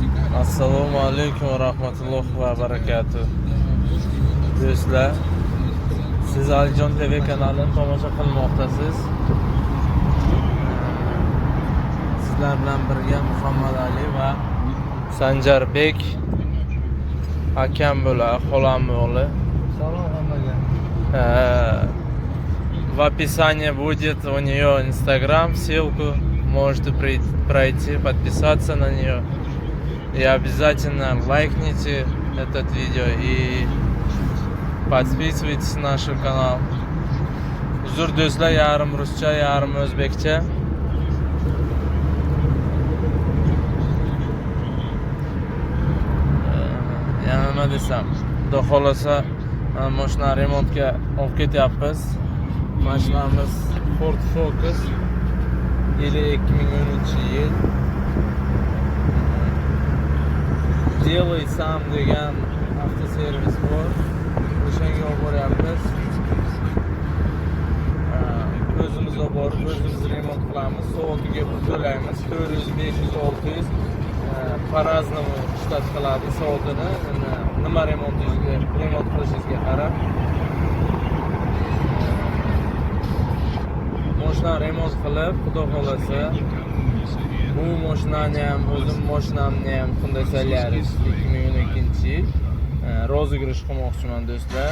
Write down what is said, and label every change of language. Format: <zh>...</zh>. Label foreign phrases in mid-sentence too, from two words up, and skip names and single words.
<uz>Assalomu alaykum va rahmatullohi va barakatuh. Do'stlar, siz Alijon TV kanalini tomosha qilmoqdasiz. Sizlar bilan birga Muhammad Ali va Sanjarbek akam bo'ladi, xolam o'g'li. Salom hammaga.</uz> <ru>В описании будет у нее Instagram, ссылку можете пройти, подписаться на нее. И обязательно лайкните этот видео и подписывайтесь на наш канал.</ru> <uz>Uzr do'stlar, yarim ruscha, yarim o'zbekcha. Yana nima desam, xudo xolasa mashina remontga olib ketyapmiz. Mashinamiz Ford Focus, yili 2010-yil. Делай сам degan avtoservis bor. O'shanga olib boryapmiz. O'zimiz olib borib, o'zimiz remont qilamiz. Soatiga pul to'laymiz. 400, 500, 600 по-разному shtat qiladi soatini. Nima remont qilishingizga qarab. Mashina remont qilib, xudo xolasa bu mashinani ham, o'zim mashinamni ham Hyundai Solaris 2012-yil rozыгрыш qilmoqchiman do'stlar.</uz>